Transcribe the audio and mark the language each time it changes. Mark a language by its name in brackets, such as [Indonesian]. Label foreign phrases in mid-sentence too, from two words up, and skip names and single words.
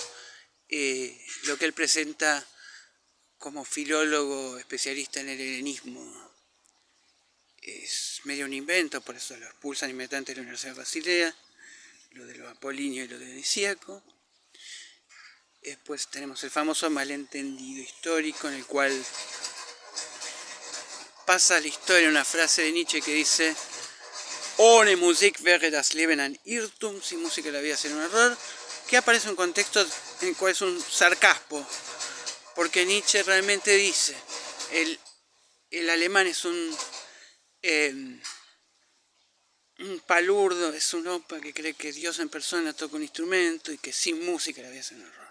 [Spanish] Lo que él presenta como filólogo especialista en el helenismo es medio un invento, por eso lo expulsan inmediatamente de la Universidad de Basilea, lo de lo apolíneo y lo de Dionisíaco. Después tenemos el famoso malentendido histórico, en el cual pasa a la historia una frase de Nietzsche que dice: [German] ohne Musik wäre das Leben ein Irrtum, [Spanish] sin música la vida sería un error, que aparece en un contexto en el cual es un sarcasmo, porque Nietzsche realmente dice, el alemán es un palurdo, es un opa que cree que Dios en persona toca un instrumento y que sin música la vida es un error.